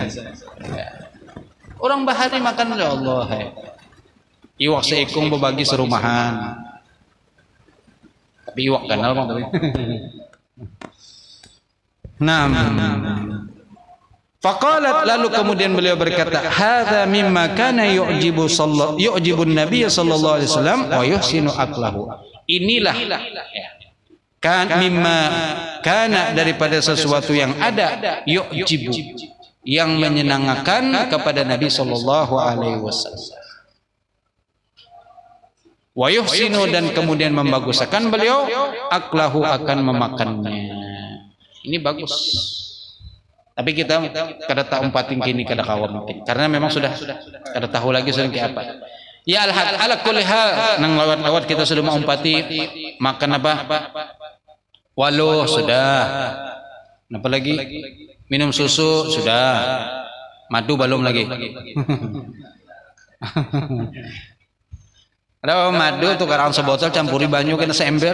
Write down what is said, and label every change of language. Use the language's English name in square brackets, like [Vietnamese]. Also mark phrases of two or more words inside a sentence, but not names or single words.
[Banjar] Orang bahari makan ya Allah. Iwak seekung berbagi serumahan. Tapi iwak ganal bang tapi. [Arabic] Faqalat, [Banjar] lalu kemudian beliau berkata, [Arabic] هذا مما كان يعجب النبي صلى الله عليه وسلم ويحسن أكله. [Banjar] Inilah kan [Arabic] مما كان, [Banjar] daripada sesuatu yang ada, yu'jibu, yang menyenangkan kepada Nabi [Arabic] صلى الله عليه وسلم. ويحسن, [Banjar] dan kemudian membaguskan beliau aqlahu, akan memakannya. Ini bagus. Tapi kita kada tahu umpatin kini kada kawam mungkin. Karena memang sudah kada tahu lagi sudah kayak apa. [Arabic] يا على كل حال, [Banjar] nang lawat-lawat kita sudah mau umpati makan apa? Waluh sudah. Apa lagi? Minum susu sudah. Madu belum lagi. Ada madu tuh karang sebotol campuri banyu kena seember.